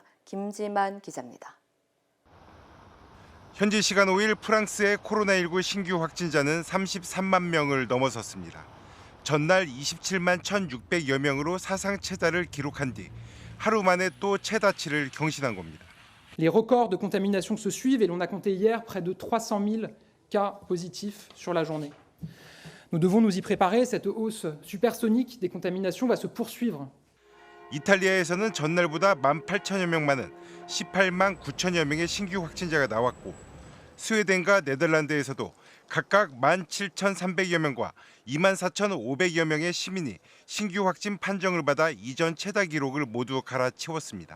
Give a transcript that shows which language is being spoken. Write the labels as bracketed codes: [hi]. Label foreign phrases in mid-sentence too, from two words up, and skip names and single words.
[ko] 김지만 기자입니다. 현지 시간 5일 프랑스의 코로나19 신규 확진자는 33만 명을 넘어섰습니다. 전날 27만 1,600여 명으로 사상 최다를 기록한 뒤 하루 만에 또 최다치를 경신한 겁니다. [fr] Les records de contamination se suivent et l'on a compté hier près de 300 000 cas positifs sur la journée. Nous devons nous y préparer, cette hausse supersonique des contaminations va se poursuivre. [ko] 이탈리아에서는 전날보다 18,000여 명 많은 18만 9천여 명의 신규 확진자가 나왔고 스웨덴과 네덜란드에서도 각각 17,300여 명과 24,500여 명의 시민이 신규 확진 판정을 받아 이전 최다 기록을 모두 갈아치웠습니다.